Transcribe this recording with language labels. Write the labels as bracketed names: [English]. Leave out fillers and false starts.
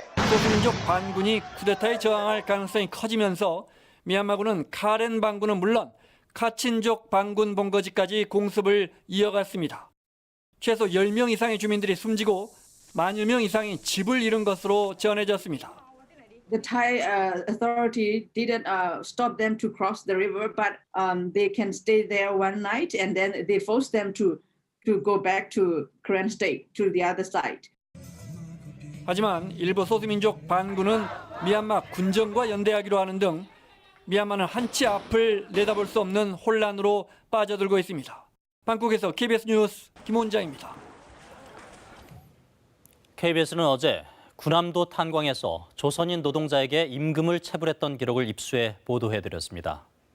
[Korean] 소수민족 반군이 쿠데타에 저항할 가능성이 커지면서 미얀마군은 카렌 반군은 물론 카친족 반군 본거지까지 공습을 이어갔습니다. 최소 10명 이상의 주민들이 숨지고 10,000여 명 이상이 집을 잃은 것으로 전해졌습니다. [English] The Thai authority didn't stop them to cross the river, but they can stay there one night, and then they forced them to go back to Karen State, to the other side. [Korean] 하지만 일부 소수민족 반군은 미얀마 군정과 연대하기로 하는 등 미얀마는 한치 앞을 내다볼 수 없는 혼란으로 빠져들고 있습니다. 방콕에서 KBS 뉴스 김원장입니다. KBS는 어제 군함도 탄광에서 조선인 노동자에게 임금을 체불했던 기록을 입수해 보도해드렸습니다.